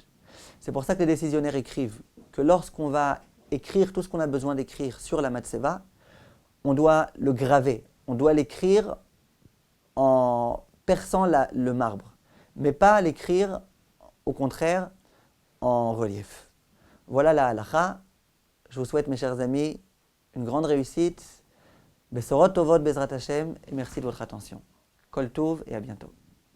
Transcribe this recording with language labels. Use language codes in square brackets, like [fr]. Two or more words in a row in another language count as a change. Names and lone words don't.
[fr] C'est pour ça que les décisionnaires écrivent que lorsqu'on va écrire tout ce qu'on a besoin d'écrire sur la Matseva, on doit le graver, on doit l'écrire en perçant le marbre, mais pas l'écrire au contraire en relief. Voilà la halakha. Je vous souhaite mes chers amis une grande réussite. [he] בשורות טובות בעזרת השם [fr] et merci de votre attention. [he] כל טוב [fr] et à bientôt.